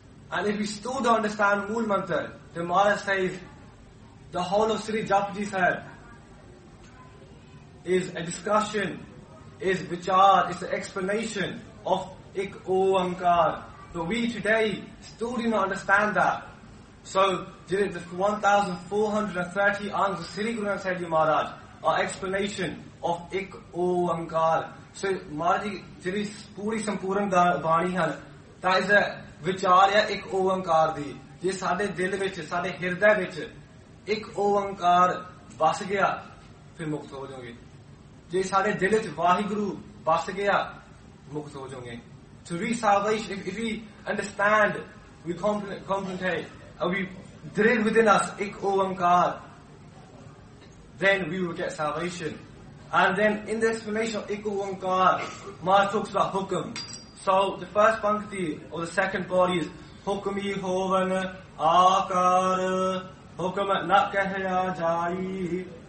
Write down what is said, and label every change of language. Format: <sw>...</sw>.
<en>And if we still don't understand Mool Mantar, then Maharaj says, the whole of Sri Japji Sahib is a discussion, is vichar, is an explanation of Ik O Ankar. But we today still do not understand that. So, the 1430 angs of Sri Guru Nanak Sahib Ji Maharaj are explanation of Ik O Ankar.</en> <pa>So, Maharaj ji, ਪੂਰੀ ਸੰਪੂਰਨ ਬਾਣੀ ਹਨ,</pa> <en>that is a</en> <pa>ਵਿਚਾਰ ਯਾ ਇਕ ਓਅੰਕਾਰ ਦੀ. ਜੇ ਸਾਡੇ ਦਿਲ ਵਿਚ, ਸਾਡੇ ਹਿਰਦੇ ਵਿਚ, ਇਕ ਓਅੰਕਾਰ ਵਸ ਗਿਆ, ਫਿਰ ਮੁਕਤ ਹੋ ਜਾਓਗੇ. ਜੇ ਸਾਡੇ ਦਿਲ ਵਿਚ ਵਾਹਿਗੁਰੂ ਵਸ ਗਿਆ, ਮੁਕਤ ਹੋ ਜਾਓਗੇ.</pa> <en>To reach salvation, if we understand, we contemplate, and we drill within us Ik O Ankar, then we will get salvation. And then in the explanation of Ik O Ankar, Maharaj talks about hukam. So the first pankti or the second body is</en> <pa>hukami hovan akar hukam na kahya jai.</pa>